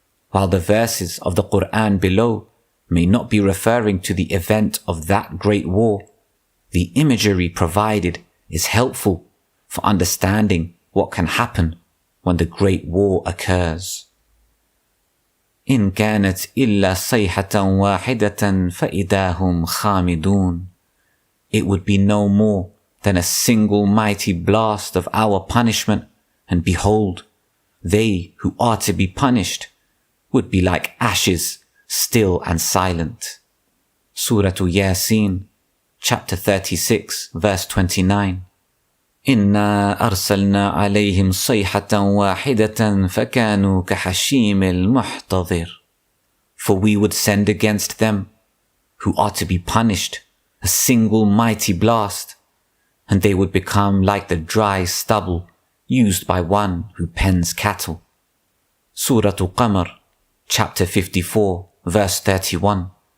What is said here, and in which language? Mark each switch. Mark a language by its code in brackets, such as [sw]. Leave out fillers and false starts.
[en] While the verses of the Quran below may not be referring to the event of that great war, the imagery provided is helpful for understanding what can happen when the great war occurs. [ar] إن كانت إلا صيحة واحدة فإذا هم خامدون. [en] It would be no more than a single mighty blast of our punishment, and behold, they who are to be punished would be like ashes, still and silent. Surah Yasin, chapter 36, verse 29. [ar] إنا أرسلنا عليهم صيحة واحدة فكانوا كحشيم المحتضر. [en] For we would send against them, who are to be punished, a single mighty blast, and they would become like the dry stubble used by one who pens cattle. Surah Qamar, chapter 54, verse 31.